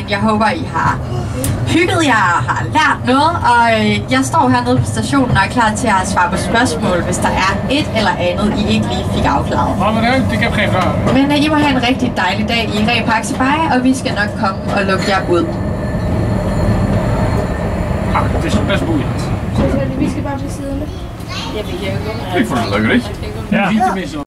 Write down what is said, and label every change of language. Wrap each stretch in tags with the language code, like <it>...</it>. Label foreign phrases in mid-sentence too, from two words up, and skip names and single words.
<da>Jeg håber, I har hygget jer og har lært noget. Og jeg står hernede på stationen og er klar til at svare på spørgsmål, hvis der er et eller andet, I ikke lige fik afklaret. Men I må have en rigtig dejlig dag i Repaxibay, og vi skal nok komme og lukke jer ud.</da> <nl>Het is best boeiend.</nl> <da>Vi skal bare blive siddende.</da> <nl>Ik vond het leuk, weet je? Ja.</nl>